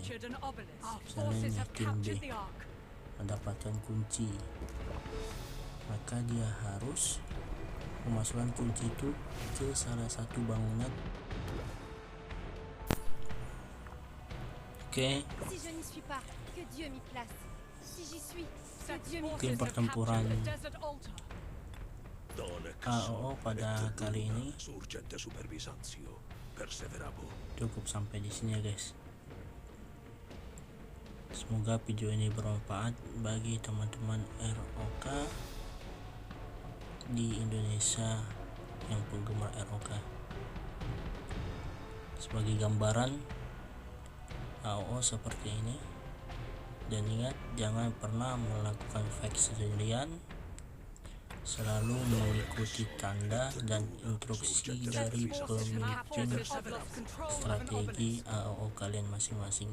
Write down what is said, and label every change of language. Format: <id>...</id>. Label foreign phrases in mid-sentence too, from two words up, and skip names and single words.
<id>Misalnya ini tim B mendapatkan kunci, maka dia harus memasukkan kunci itu ke salah satu bangunan Oke,</id> <fr>Si je n'y suis pas, que Dieu m'y place. Si j'y suis, que</fr> <en>Set's</en> <fr>Dieu m'y</fr> <en>forces have</en> <id>pertempuran</id> <en>captured the desert altar.</en> <la>Donec</la> <id>AOO pada</id> <la>et</la> <id>kali ini</id> <la>luna surgente super Byzantio. Perseverabo.</la> <id>cukup sampai di sini ya guys. Semoga video ini bermanfaat bagi teman-teman ROK di Indonesia yang penggemar ROK. Sebagai gambaran AOO seperti ini, dan ingat jangan pernah melakukan fight sendirian, selalu mengikuti tanda dan instruksi dari pemimpin strategi AOO kalian masing-masing.</id>